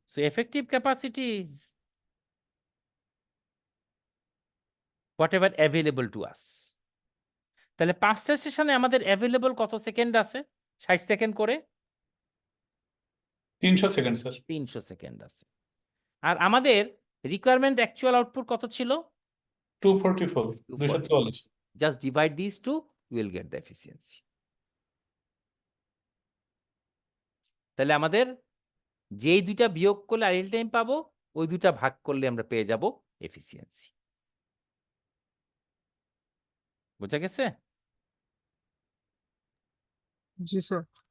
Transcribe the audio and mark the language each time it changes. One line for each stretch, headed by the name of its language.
English: So effective capacity is whatever available to us.
Bangla: তাহলে 5টা স্টেশনে আমাদের অ্যাভেলেবল কত সেকেন্ড আছে? 60 সেকেন্ড করে। 300 সেকেন্ড স্যার। 300 সেকেন্ড আছে। আর আমাদের রিকোয়ারমেন্ট অ্যাকচুয়াল আউটপুট কত ছিল? 244 244।
English: Just divide these two, you will get the efficiency.
Bangla: তাহলে আমাদের যেই দুইটা বিয়োগ করলে আইডল টাইম পাবো, ওই দুইটা ভাগ করলে আমরা পেয়ে যাব এফিসিয়েন্সি। বোঝা গেছে? জি স্যার।